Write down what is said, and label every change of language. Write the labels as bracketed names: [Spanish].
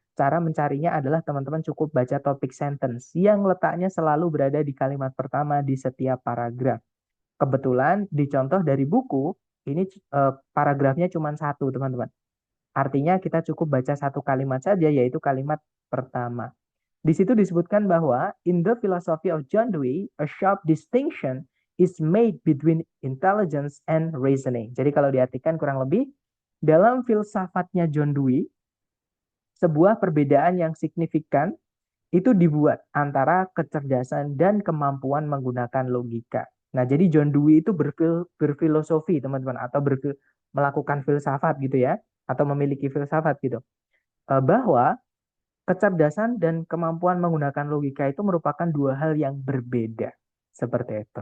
[Indonesian] Cara mencarinya adalah teman-teman cukup baca topik sentence yang letaknya selalu berada di kalimat pertama di setiap paragraf. Kebetulan di contoh dari buku, ini paragrafnya cuma satu, teman-teman. Artinya kita cukup baca satu kalimat saja, yaitu kalimat pertama. Di situ disebutkan bahwa [English] in the philosophy of John Dewey, a sharp distinction is made between intelligence and reasoning. [Indonesian] Jadi kalau diartikan kurang lebih, dalam filsafatnya John Dewey, sebuah perbedaan yang signifikan itu dibuat antara kecerdasan dan kemampuan menggunakan logika. Nah, jadi John Dewey itu berfilosofi, teman-teman, atau melakukan filsafat gitu ya, atau memiliki filsafat gitu, bahwa kecerdasan dan kemampuan menggunakan logika itu merupakan dua hal yang berbeda. Seperti itu.